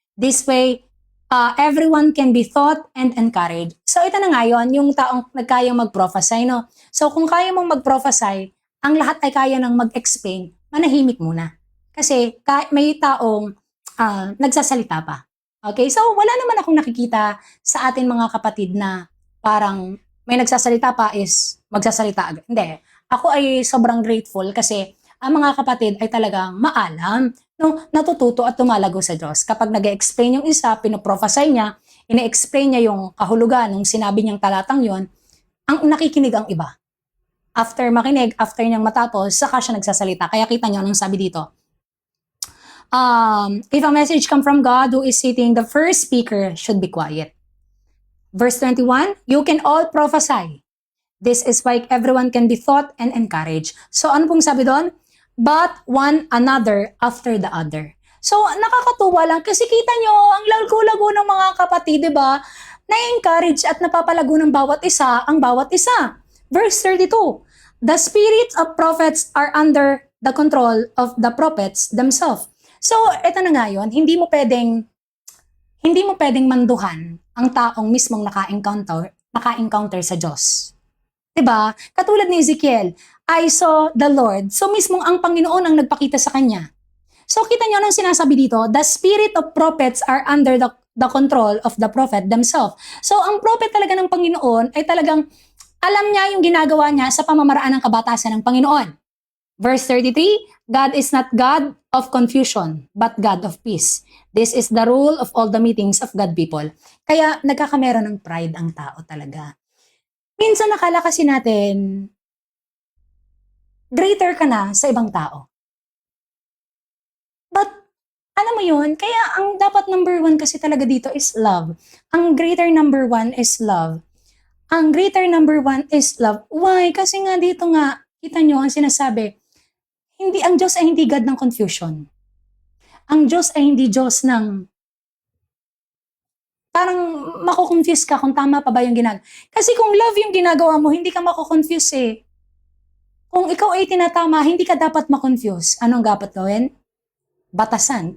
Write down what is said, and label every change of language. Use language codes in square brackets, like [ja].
[en] This way, everyone can be taught and encouraged. [tl] So ito na nga yun, yung taong nagkayang mag-prophesy, no? So kung kaya mong mag-prophesy, ang lahat ay kaya nang mag-explain, manahimik muna. Kasi may taong nagsasalita pa. Okay? So wala naman akong nakikita sa atin mga kapatid na parang may nagsasalita pa is magsasalita agad. Hindi. Ako ay sobrang grateful kasi ang mga kapatid ay talagang maalam, no, natututo at tumalago sa Diyos. Kapag nag-explain yung isa, pinoprophesy niya, ine-explain niya yung kahulugan ng sinabi niyang talatang yon, ang nakikinig ang iba. After makinig, after niyang matapos, saka siya nagsasalita. Kaya kita niyo anong sabi dito. [en] If a message come from God who is sitting, the first speaker should be quiet. Verse 21, you can all prophesy. This is why everyone can be taught and encouraged. So [tl] ano pong sabi doon? [en] But one another after the other. [tl] So nakakatuwa lang kasi kita nyo, ang lago-lago ng mga kapatid, di ba? Na-encourage at napapalago ng bawat isa ang bawat isa. [en] Verse 32, the spirits of prophets are under the control of the prophets themselves. [tl] So, eto na nga yun, hindi mo pwedeng manduhan ang taong mismong naka-encounter sa Diyos. 'Di ba? Katulad ni Ezekiel, [en] I saw the Lord. [tl] So, mismong ang Panginoon ang nagpakita sa kanya. So, kita niyo anong sinasabi dito? [en] The spirit of prophets are under the control of the prophet themselves. [tl] So, ang prophet talaga ng Panginoon ay talagang alam niya yung ginagawa niya sa pamamaraan ng kabatasan ng Panginoon. [en] Verse 33, God is not God of confusion, but God of peace. This is the rule of all the meetings of God people. [tl] Kaya nagkakameron ng pride ang tao talaga. Minsan nakala kasi natin, greater ka na sa ibang tao. But, alam mo yun, kaya ang dapat number one kasi talaga dito is love. Ang greater number one is love. Ang greater number one is love. [en] Why? [tl] Kasi nga dito nga, kita nyo ang sinasabi, ang Diyos ay hindi God ng confusion. Ang Diyos ay hindi Diyos ng parang mako-confuse ka kung tama pa ba yung ginagawa. Kasi kung love yung ginagawa mo, hindi ka mako-confuse eh. Kung ikaw ay tinatama, hindi ka dapat ma-confuse. Anong dapat gawin? Batasan.